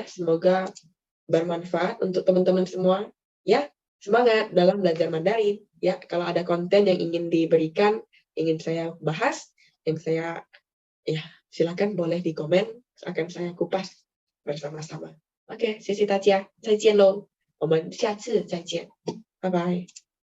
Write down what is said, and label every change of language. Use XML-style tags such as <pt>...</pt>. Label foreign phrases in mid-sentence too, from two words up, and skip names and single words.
<id>Semoga bermanfaat untuk teman-teman semua ya. Semangat dalam belajar Mandarin ya. Kalau ada konten yang ingin diberikan, ingin saya bahas, yang saya ya silakan boleh di komen, akan saya kupas bersama-sama.</id> <zh>OK，谢谢大家，再见喽，我们下次再见，拜拜。</zh>